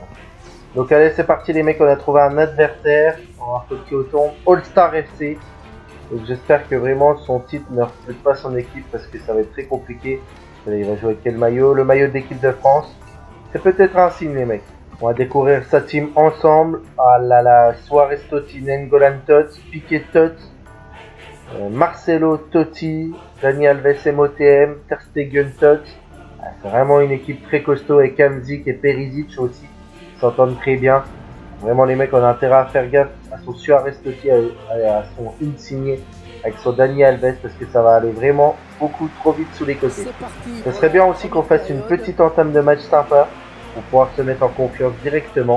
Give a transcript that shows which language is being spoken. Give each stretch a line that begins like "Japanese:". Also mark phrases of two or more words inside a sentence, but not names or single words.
French: Donc allez c'est parti les mecs, on a trouvé un adversaire, on va voir qui au tombe, All Star FC. Donc j'espère que vraiment son titre ne reflète pas son équipe parce que ça va être très compliqué. Allez, il va jouer avec quel maillot? Le maillot de l'équipe de France. C'est peut-être un signe les mecs. On va découvrir sa team ensemble. Ah là là, Suarez Totti, N'Golan Tots, Piqué Tots, Marcelo Totti, Dani Alves MOTM, Ter Stegen Tots. Ah, c'est vraiment une équipe très costaud avec Hamzik et Perisic aussi. Ils s'entendent très bien. Vraiment les mecs on a intérêt à faire gaffe à son Suarez Totti, à son Insigne avec son Dani Alves parce que ça va aller vraiment beaucoup trop vite sous les côtés. Ce serait bien aussi qu'on fasse une petite entame de match sympa pour pouvoir se mettre en confiance directement.